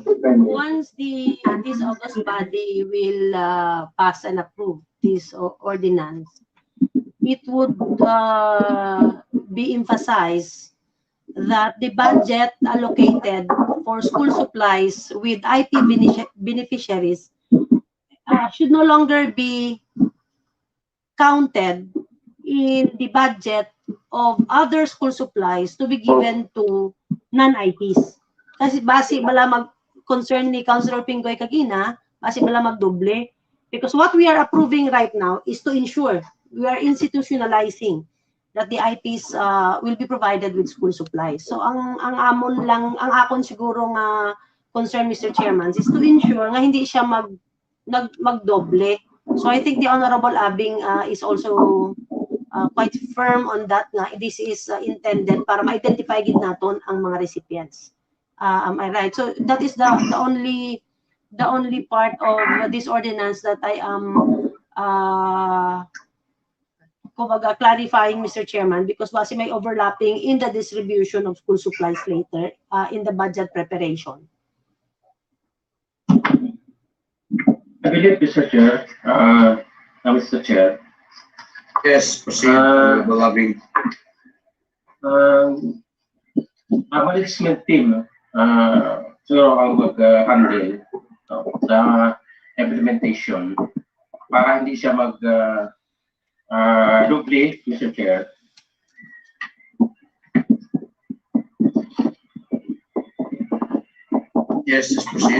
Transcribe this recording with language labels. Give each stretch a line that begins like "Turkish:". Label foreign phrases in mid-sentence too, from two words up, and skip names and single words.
English: Once this August body will pass and approve this ordinance, it would be emphasized that the budget allocated for school supplies with IP beneficiaries should no longer be counted in the budget of other school supplies to be given to non-IPs.
Hiligaynon: Kasi base bala mag-concern ni Councilor Pingoy kagina, base bala magdoble.
English: Because what we are approving right now is to ensure we are institutionalizing that the IPs will be provided with school supplies.
Hiligaynon: So ang amon lang, ang akon siguro nga concern,
English: Mr. Chairman, is to ensure
Hiligaynon: nga hindi siya magdoble.
English: So I think the Honorable Abing is also quite firm on that nga this is intended
Hiligaynon: para ma-identify gid naton ang mga recipients.
English: Am I right? So that is the only part of this ordinance that I am kumbaga clarifying, Mr. Chairman, because base may overlapping in the distribution of school supplies later in the budget preparation. I believe, Mr. Chair, Mr. Chair, Yes, proceed, Uh, Honorable Labing.
Hiligaynon: ang
English: management team,
Hiligaynon: siguro ang mag-handle sa implementation para hindi siya mag-dupli,
English: Mr. Chair. Yes, just proceed.